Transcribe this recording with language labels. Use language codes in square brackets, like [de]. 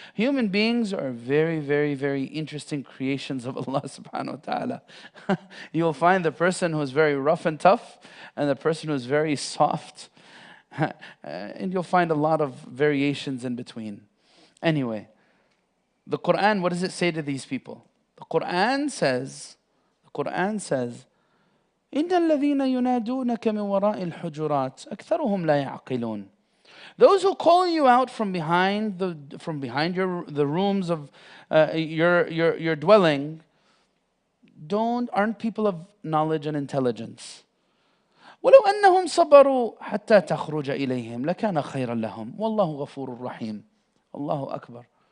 [en] Human beings are very, very, very interesting creations of Allah subhanahu wa ta'ala. You'll find the person who's very rough and tough and the person who's very soft. And you'll find a lot of variations in between. Anyway, the Quran, what does it say to these people? The Quran says, [ar] إِنَّ الَّذِينَ يُنَادُونَكَ مِنْ وَرَاءِ الْحُجُرَاتِ أَكْثَرُهُمْ لَا يَعْقِلُونَ. [en] Those who call you out from behind the rooms of your dwelling aren't people of knowledge and intelligence. [ar] وَلَوْ أَنَّهُمْ صَبَرُوا حَتَّى تَخْرُجَ إِلَيْهِمْ لَكَانَ خَيْرًا لَهُمْ وَاللَّهُ غَفُورٌ رَحِيمٌ. Allahu Akbar.